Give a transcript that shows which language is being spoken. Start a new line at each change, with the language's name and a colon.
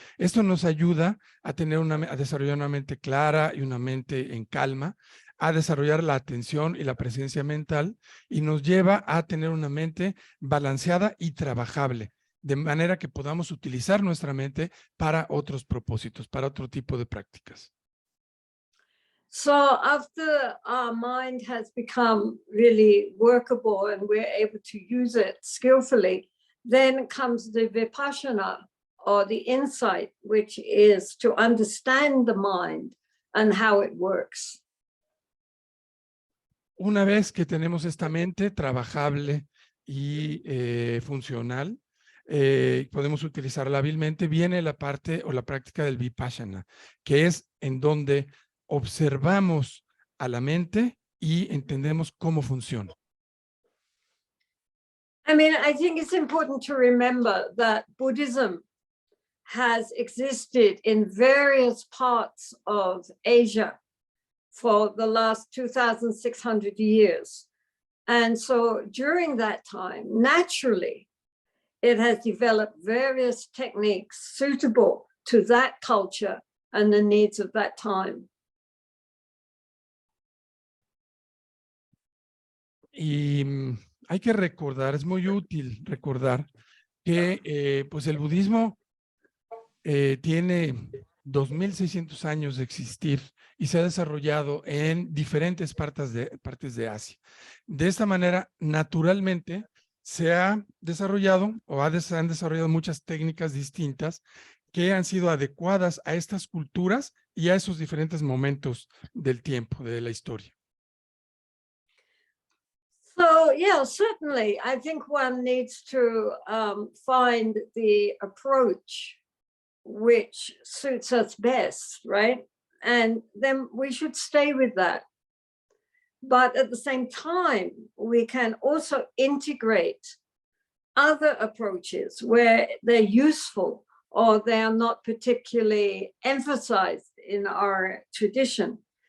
Spanish: Esto nos ayuda a desarrollar una mente clara y una mente en calma, a desarrollar la atención y la presencia mental, y nos lleva a tener una mente balanceada y trabajable, de manera que podamos utilizar nuestra mente para otros propósitos, para otro tipo de prácticas.
English: So after our mind has become really workable and we're able to use it skillfully, then comes the vipassana, or the insight, which is to understand the mind and how it works.
Spanish: Una vez que tenemos esta mente trabajable y funcional, podemos utilizarla hábilmente, viene la parte o la práctica del vipassana, que es en donde observamos a la mente y entendemos cómo funciona.
English: I mean, I think it's important to remember that Buddhism has existed in various parts of Asia for the last 2,600 years. And so during that time, naturally, it has developed various techniques suitable to that culture and the needs of that time.
Spanish: Y hay que recordar, es muy útil recordar que pues el budismo tiene 2,600 años de existir y se ha desarrollado en diferentes partes de Asia. De esta manera, naturalmente, se ha desarrollado o se han desarrollado muchas técnicas distintas que han sido adecuadas a estas culturas y a esos diferentes momentos del tiempo, de la historia.
English: So, yeah, certainly, I think one needs to find the approach which suits us best, right? And then we should stay with that. But at the same time, we can also integrate other approaches where they're useful or they are not particularly emphasized in our tradition.